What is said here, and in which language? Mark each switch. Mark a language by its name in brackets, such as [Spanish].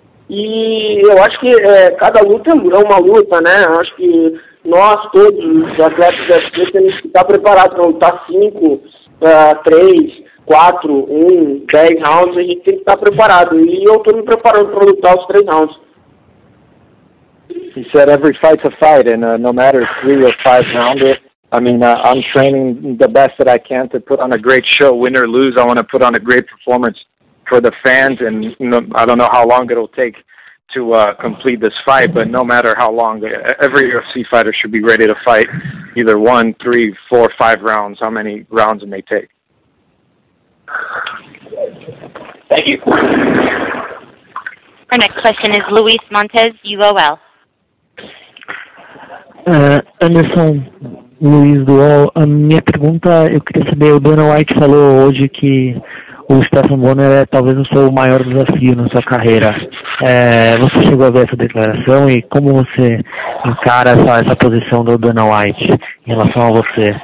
[Portuguese] E eu acho que cada luta é uma luta, né? Eu acho que nós, todos os atletas da UFC, temos que estar preparados para lutar 5, 3, 4, 1, 10 rounds, a gente tem que estar preparado. E eu estou me preparando para lutar os 3 rounds. [English] He said every fight's a fight, and no matter 3 or 5 rounder, I mean, I'm training the best that I can to put on a great show, win or lose. I want to put on a great performance for the fans, and I don't know how long it'll take to complete this fight, but no matter how long, every UFC fighter should be ready to fight either 1, 3, 4, 5 rounds, how many rounds it may take. Thank you. Our next question is Luis Montes, UOL. [Portuguese] Anderson, Luiz do UOL. A minha pergunta, eu queria saber, o Dana White falou hoje que o Stephan Bonner é talvez o seu maior desafio na sua carreira. Você chegou a ver essa declaração e como você encara essa posição do Dana White em relação a você?